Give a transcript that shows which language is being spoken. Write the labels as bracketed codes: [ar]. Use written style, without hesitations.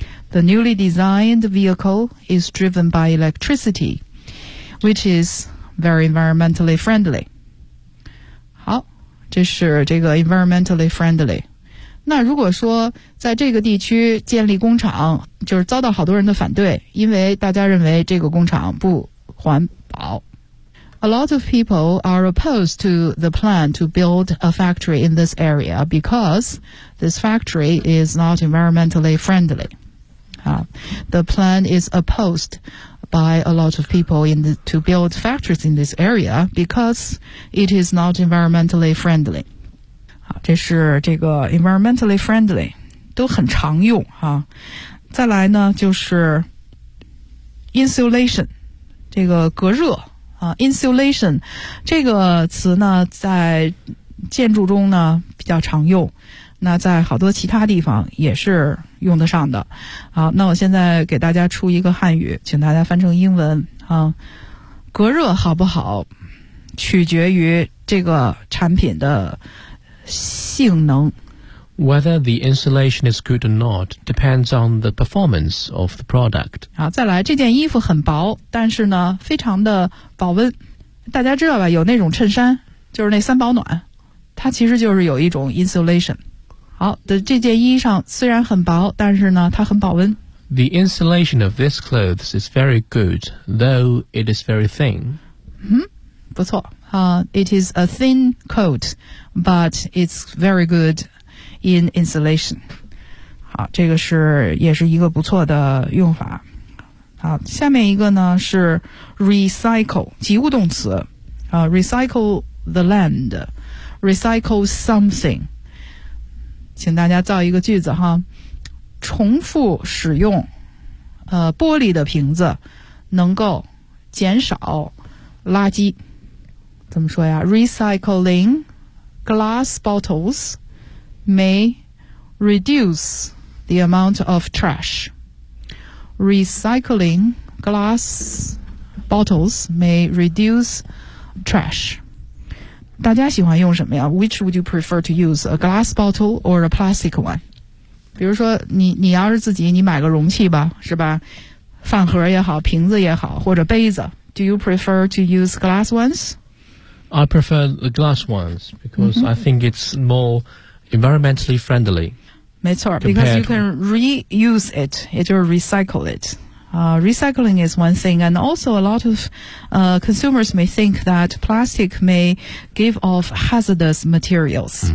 [en] The newly designed vehicle is driven by electricity, which is very environmentally friendly. [zh] 好，这是这个 [en] environmentally friendly. [zh] 那如果说在这个地区建立工厂，就是遭到好多人的反对，因为大家认为这个工厂不环保。 [en] A lot of people are opposed to the plan to build a factory in this area because this factory is not environmentally friendly. The plan is opposed by a lot of people to build factories in this area because it is not environmentally friendly. [zh] 好，这是这个 [en] environmentally friendly [zh] 都很常用啊。再来呢就是 insulation， 这个隔热。 Insulation 这个词呢在建筑中呢比较常用，那在好多其他地方也是用得上的。好，那我现在给大家出一个汉语，请大家翻成英文啊。隔热好不好取决于这个产品的性能。 [en] Whether the insulation is good or not depends on the performance of the product. [zh] 好，再来，这件衣服很薄，但是呢非常的保温。大家知道吧，有那种衬衫就是那三保暖，它其实就是有一种 insulation。好的，这件衣裳虽然很薄，但是呢它很保温。 [en] The insulation of this clothes is very good, though it is very thin. [zh] 不错、 [en] It is a thin coat, but it's very good in insulation. [zh] 好，这个是也是一个不错的用法。好，下面一个呢是 recycle， 及物动词啊， [en] recycle the land， recycle something， [zh] 请大家造一个句子哈，重复使用玻璃的瓶子能够减少垃圾，怎么说呀？ [en] recycling glass bottles may reduce the amount of trashRecycling glass bottles may reduce trash. [zh] 大家喜欢用什么呀？ [en] Which would you prefer to use, a glass bottle or a plastic one? [zh] 比如说你要是自己你买个容器吧，是吧？饭盒也好，瓶子也好，或者杯子， [en] Do you prefer to use glass ones? I prefer the glass ones because、mm-hmm. I think it's more environmentally friendly. [zh] 没错 [en] because you can reuse it. It will recycle it. Recycling is one thing, and also a lot of consumers may think that plastic may give off hazardous materials.、